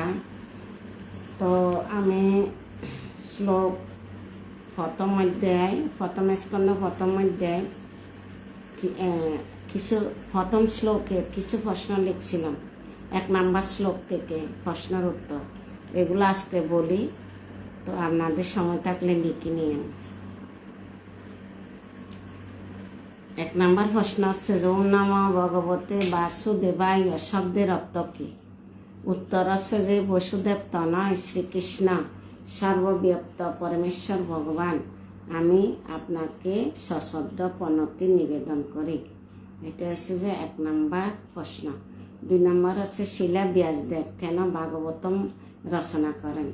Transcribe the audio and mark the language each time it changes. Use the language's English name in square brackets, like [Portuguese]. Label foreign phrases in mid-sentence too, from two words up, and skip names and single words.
[Bangla] তো আমি শ্লোক প্রথম স্কন্ধ প্রথম অধ্যায় কিছু প্রথম শ্লোকের কিছু প্রশ্ন লিখছিলাম। 1 নম্বর শ্লোক থেকে প্রশ্নের উত্তর, এগুলো আজকে বলি। তো আপনাদের সময় থাকলে লিখে নিন। 1 নম্বর প্রশ্ন হচ্ছে, [Sanskrit] ওম নমঃ ভগবতে বাসুদেবায় [Bangla] শব্দের অর্থ কী? উত্তর হচ্ছে যে বসুদেব তনয় শ্রীকৃষ্ণ সর্বব্যাপ্ত পরমেশ্বর ভগবান, আমি আপনাকে সশ্রদ্ধ প্রণতি নিবেদন করি। এটা হচ্ছে যে 1 নম্বর প্রশ্ন। 2 নম্বর হচ্ছে শিলা ব্যাসদেব কেন ভাগবতম রচনা করেন?